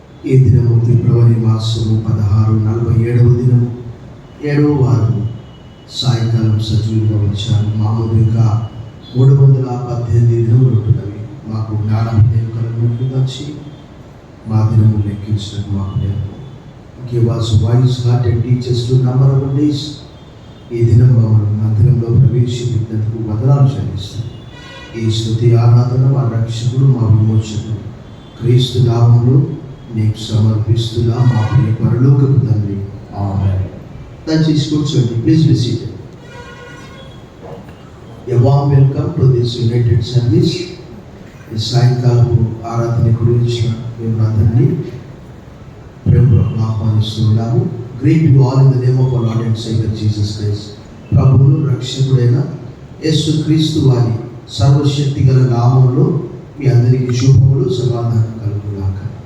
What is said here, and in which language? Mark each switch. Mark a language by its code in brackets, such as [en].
[te] ఈ దినము ఫిబ్రవరి మాసము 16-47వ దినము 7వ వారము సాయంకాలం సజీవంగా వచ్చాను. మామూలుగా 318 దినములు ఉంటున్నవి. మాకు జ్ఞానం కలుగునట్లుగా మా దినము లెక్కించడం మాకు నేర్పు. [en] Give us wise heart and teach us to number our days. [te] ఈ దినం మమ్మల్ని మందిరంలో ప్రవేశపెట్టినందుకు వందనాలు చెల్లిస్తాం. ఈ స్తుతి ఆరాధన మా రక్షకుడు, మా విమోచకుడు క్రీస్తు నామములో నీకు సమర్పిస్తున్నా మా ప్రియ పరలోకపు తండ్రి. ఆమేన్. దయచేసి కూర్చోండి. [en] Please be seated. A warm welcome to this united service. [te] ఈ సాయంకాలపు ఆరాధన గురించి మేము అందరినీ ప్రేమతో ఆహ్వానిస్తున్నాము. [en] Greet you all in the name of our Lord and Saviour Jesus Christ. [te] ప్రభువును రక్షకుడైన యేసు క్రీస్తు వారి సర్వశక్తి గల నామములో మీ అందరికీ శుభములు, సమాధానం కలుగుగాక.